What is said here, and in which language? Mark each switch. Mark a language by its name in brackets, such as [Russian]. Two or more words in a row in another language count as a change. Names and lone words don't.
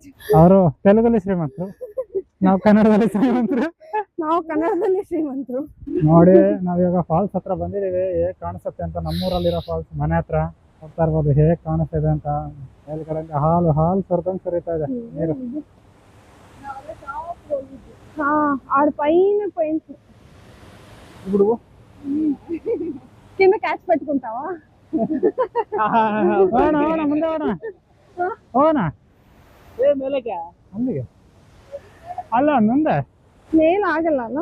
[Kannada] ಅವರು ತೆಲುಗಲ್ಲಿ ಶ್ರೀಮಂತರು, ನಾವು ಕನ್ನಡದಲ್ಲಿ ಶ್ರೀಮಂತರು. ನಾವು ಕನ್ನಡದಲ್ಲಿ ಶ್ರೀಮಂತರು. ನೋಡಿ ನಾವೀಗ ಫಾಲ್ಸ್ ಹತ್ರ ಬಂದಿದೀವಿ. ಹೇಗ್ ಕಾಣಿಸುತ್ತೆ ಅಂತ, ನಮ್ಮೂರಲ್ಲಿರೋ ಫಾಲ್ಸ್ ಮನೆ ಹತ್ರ ಹೋಗ್ತಾ ಇರ್ಬೋದು. ಹೇಗ್ ಕಾಣಿಸ್ತಿದೆ ಅಂತ, ಮೇಲ್ಗಡೆ ಹಾಲು ಹಾಲು ಸುರಿದಂಗ್ ಸುರಿತಾ ಇದೆ ನೀರು. [Telugu] ఆడ పైన పోయింది ఇప్పుడు కింద క్యాచ్ పెట్టుకుంటావా? [Kannada] ಮುಂದೆ ಹೋಗೋಣ. ಅಲ್ಲಿಗೆ ಅಲ್ಲ ಮುಂದೆ ಮೇಲ್ ಆಗಲ್ಲ ಅಲ್ಲ.